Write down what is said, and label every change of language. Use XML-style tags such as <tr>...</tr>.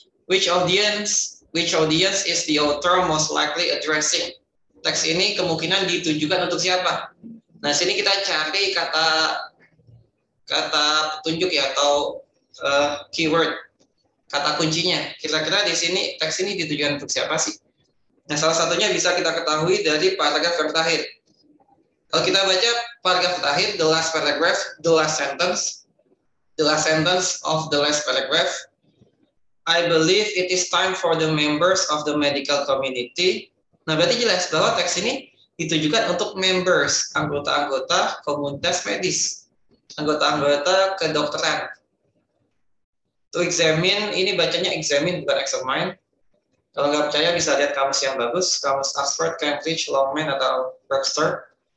<en>Which audience is the author most likely addressing?</en> <id>Teks ini kemungkinan ditujukan untuk siapa? Nah, sini kita cari kata petunjuk ya, atau keyword, kata kuncinya. Kira-kira di sini teks ini ditujukan untuk siapa sih? Nah, salah satunya bisa kita ketahui dari paragraf yang terakhir. Kalau kita baca paragraf terakhir,</id> <en>the last sentence of the last paragraph, I believe it is time for the members of the medical community.</en> <id>Nah, berarti jelas bahwa teks ini ditujukan untuk members, anggota-anggota komunitas medis, anggota-anggota kedokteran. To examine, ini bacanya examine bukan examine. Kalau nggak percaya bisa lihat kamus yang bagus, kamus Oxford, Cambridge, Longman, atau Webster.</id>